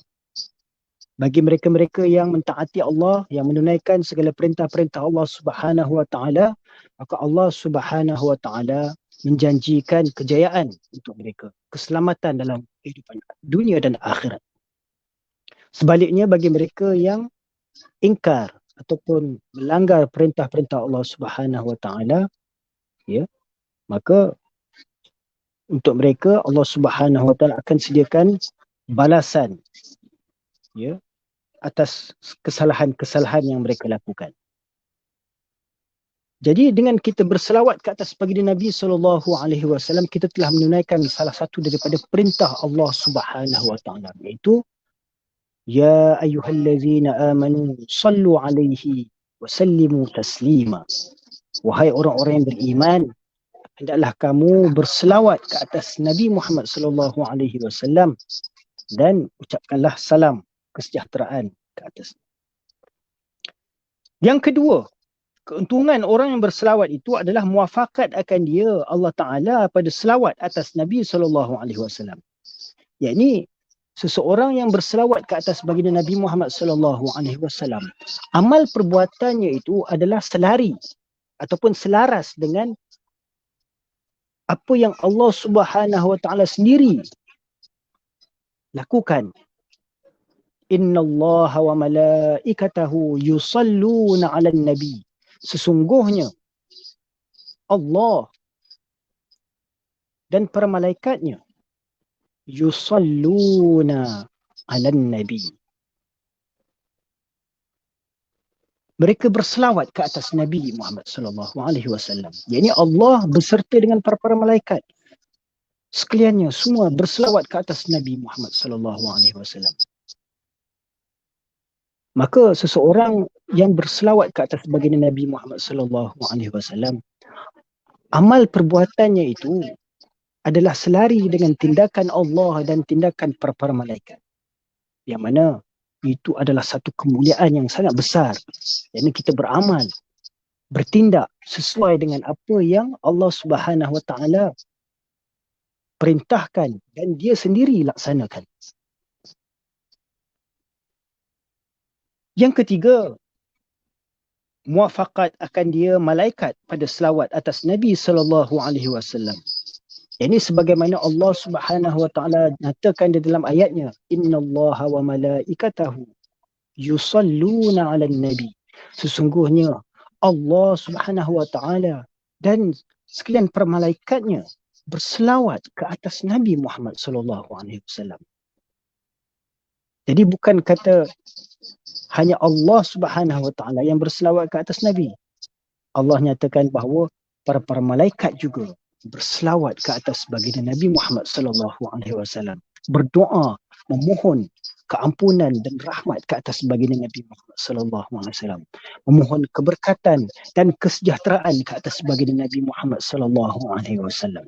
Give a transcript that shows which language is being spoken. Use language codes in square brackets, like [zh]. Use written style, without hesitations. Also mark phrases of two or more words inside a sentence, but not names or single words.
[ms] Bagi mereka-mereka yang mentaati Allah, yang menunaikan segala perintah-perintah Allah [ar] سبحانه وتعالى, [ms] maka Allah [ar] سبحانه وتعالى [ms] menjanjikan kejayaan untuk mereka, keselamatan dalam kehidupan dunia dan akhirat. Sebaliknya bagi mereka yang ingkar ataupun melanggar perintah-perintah Allah [ar] سبحانه وتعالى, [ms] ya, maka untuk mereka Allah [ar] سبحانه وتعالى [ms] akan sediakan balasan, ya, atas kesalahan-kesalahan yang mereka lakukan. Jadi dengan kita berselawat ke atas baginda Nabi SAW, kita telah menunaikan salah satu daripada perintah Allah [ar] سبحانه وتعالى, [ms] iaitu [ar] يا أيها الذين آمنوا صلوا عليه وسلموا تسليما. [ms] Wahai orang-orang yang beriman, hendaklah kamu berselawat ke atas Nabi Muhammad SAW dan ucapkanlah salam kesejahteraan ke atas. Yang kedua, keuntungan orang yang berselawat itu adalah muafakat akan dia [ar] الله تعالى [ms] pada selawat atas Nabi SAW. Yakni seseorang yang berselawat ke atas baginda Nabi Muhammad SAW, amal perbuatannya itu adalah selari ataupun selaras dengan apa yang Allah [ar] سبحانه وتعالى [ms] sendiri lakukan. [ar] إن الله وملائكته يصلون على النبي. [ms] Sesungguhnya Allah dan para malaikatnya [ar] يصلون على النبي. [ms] Mereka berselawat ke atas Nabi Muhammad [ar] صلى الله عليه وسلم. [ms] Yakni Allah beserta dengan para malaikat sekaliannya semua berselawat ke atas Nabi Muhammad [ar] صلى الله عليه وسلم. [ms] Maka seseorang yang berselawat ke atas baginda Nabi Muhammad [ar] صلى الله عليه وسلم, [ms] amal perbuatannya itu adalah selari dengan tindakan Allah dan tindakan para malaikat. Yang mana itu adalah satu kemuliaan yang sangat besar. Jadi kita beramal, bertindak sesuai dengan apa yang Allah [ar] سبحانه وتعالى [ms] perintahkan dan dia sendiri laksanakan. Yang ketiga, muafakat akan dia malaikat pada selawat atas Nabi [ar] صلى الله عليه وسلم. [ms] Ini sebagaimana Allah [ar] سبحانه وتعالى [ms] nyatakan di dalam ayatnya, [ar] إن الله وملائكته يصلون على النبي. [ms] Sesungguhnya Allah [ar] سبحانه وتعالى [ms] dan sekalian para malaikatnya berselawat ke atas Nabi Muhammad [ar] صلى الله عليه وسلم. [ms] Jadi bukan kata hanya Allah [ar] سبحانه وتعالى [ms] yang berselawat ke atas Nabi. Allah nyatakan bahawa para malaikat juga berselawat ke atas baginda Nabi Muhammad [ar] صلى الله عليه وسلم, [ms] berdoa memohon keampunan dan rahmat ke atas baginda Nabi Muhammad [ar] صلى الله عليه وسلم, [ms] memohon keberkatan dan kesejahteraan ke atas baginda Nabi Muhammad [ar] صلى الله عليه وسلم.